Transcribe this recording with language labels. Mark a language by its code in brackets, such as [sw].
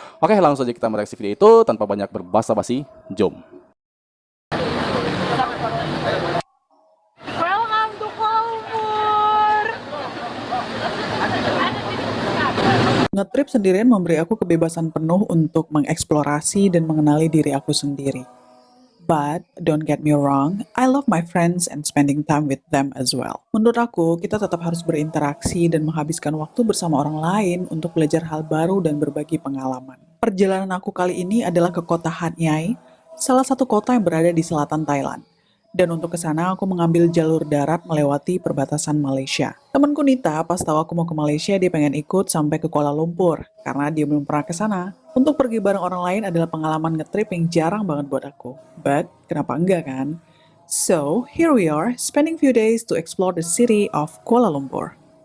[id] Oke, langsung saja kita mereaksi video itu tanpa banyak berbasa-basi. Jom. [en] Welcome to Kuala Lumpur. [id] ngetrip sendirian memberi aku kebebasan penuh untuk mengeksplorasi dan mengenali diri aku sendiri. [en] But, don't get me wrong, I love my friends and spending time with them as well. [id] Menurut aku, kita tetap harus berinteraksi dan menghabiskan waktu bersama orang lain untuk belajar hal baru dan berbagi pengalaman. Perjalanan aku kali ini adalah ke kota Hat Yai, salah satu kota yang berada di selatan Thailand. Dan untuk ke sana aku mengambil jalur darat melewati perbatasan Malaysia. Temanku Nita pas tahu aku mau ke Malaysia, dia pengen ikut sampai ke Kuala Lumpur karena dia belum pernah ke sana. Untuk pergi bareng orang lain adalah pengalaman ngetrip yang jarang banget buat aku. But kenapa enggak kan? [en] So, here we are, spending few days to explore the city of Kuala Lumpur.